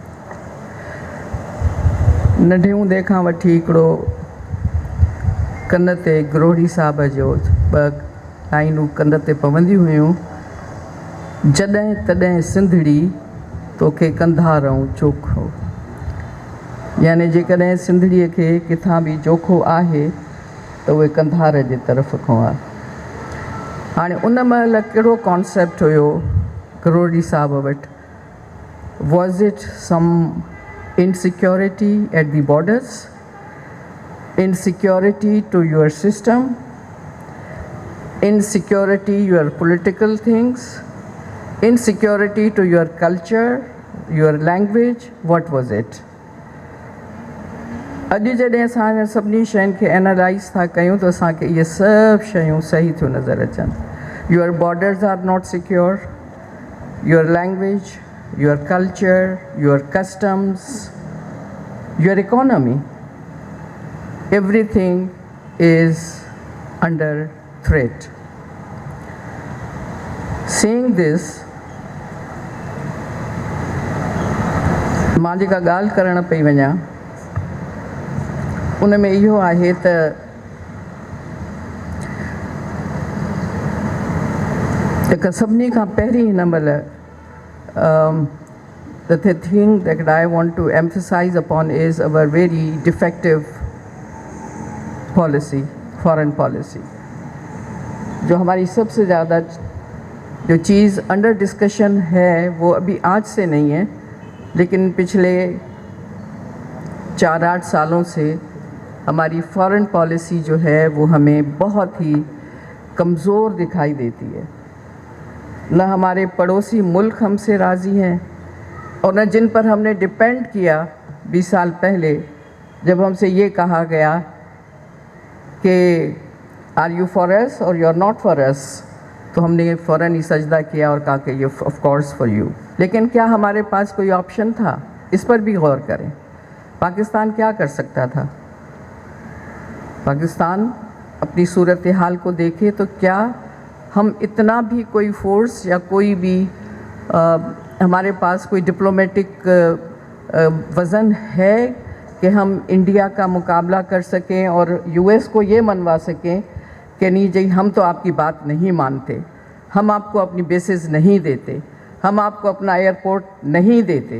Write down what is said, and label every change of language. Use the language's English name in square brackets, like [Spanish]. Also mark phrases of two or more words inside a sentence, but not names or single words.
[Sindhi] नंढे हूंदे खां वठी हिकिड़ो कन ते ग्रोहड़ी साहब जो 2 लाइनूं कन ते पवंदियूं हुयूं, जॾहिं तॾहिं सिंधड़ी तोखे कंधारऊं चोखो। यानी जेकॾहिं सिंधड़ीअ खे किथां बि चोखो आहे त उहे कंधार जे तरफ़ खां आहे। हाणे उन महिल कहिड़ो कॉन्सेप्ट हुयो ग्रोहड़ी साहब वटि? [English] Was it some insecurity at the borders, insecurity to your system, insecurity your political things, insecurity to your culture, your language? What was it? [Sindhi] अॼु जॾहिं असां सभिनी शयुनि खे एनालाइज़ था कयूं त असांखे इहे सभु शयूं सही थियूं नज़र अचनि। [English] Your borders are not secure, your language, your culture, your customs, your economy, everything is under threat. Saying this, [Sindhi] मां जेका ॻाल्हि करणु पई वञा उन में इहो आहे त हिकु सभिनी खां पहिरीं हिन महिल [English] the thing that I want to emphasize upon is our very defective policy, foreign policy. [Urdu] جو ہماری سب سے زیادہ جو چیز [English] under discussion [Urdu] ہے وہ ابھی آج سے نہیں ہے، لیکن پچھلے 4-8 سالوں سے ہماری [English] foreign policy [Urdu] جو ہے وہ ہمیں بہت ہی کمزور دکھائی دیتی ہے. نہ ہمارے پڑوسی ملک ہم سے راضی ہیں اور نہ جن پر ہم نے ڈیپینڈ کیا 20 سال پہلے جب ہم سے یہ کہا گیا کہ [English] are you for us [Urdu] اور [English] you are not for us, [Urdu] تو ہم نے فوراً ہی سجدہ کیا اور کہا کہ یہ [English] of course for you. [Urdu] لیکن کیا ہمارے پاس کوئی آپشن تھا? اس پر بھی غور کریں. پاکستان کیا کر سکتا تھا؟ پاکستان اپنی صورت حال کو دیکھے تو کیا ہم اتنا بھی کوئی فورس یا کوئی بھی ہمارے پاس کوئی ڈپلومیٹک وزن ہے کہ ہم انڈیا کا مقابلہ کر سکیں اور یو ایس کو یہ منوا سکیں کہ نہیں جی ہم تو آپ کی بات نہیں مانتے، ہم آپ کو اپنی بیسز نہیں دیتے، ہم آپ کو اپنا ایئرپورٹ نہیں دیتے?